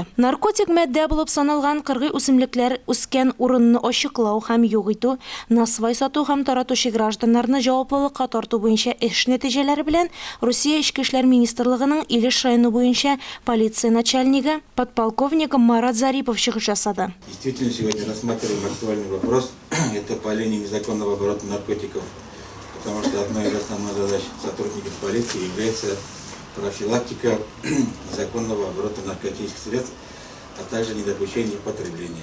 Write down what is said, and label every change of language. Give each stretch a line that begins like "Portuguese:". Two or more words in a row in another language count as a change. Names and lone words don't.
Tatar: Наркотик мәддә булып саналган кыргый үсемлекләр үскән урынны ачыклау һәм юк итү, насвай сату һәм таратучы гражданнарны җаваплылыкка тарту буенча эш нәтиҗәләре белән Русия Эчке эшләр министрлыгының Илеш районы буенча полиция начальнигы подполковник Марат Зарипов чыгыш ясады.
Russian: Действительно, сегодня рассматриваем актуальный вопрос. Это появление незаконного оборота наркотиков, потому что одной из основных задач сотрудников полиции является профилактика незаконного оборота наркотических средств, а также недопущение потребления.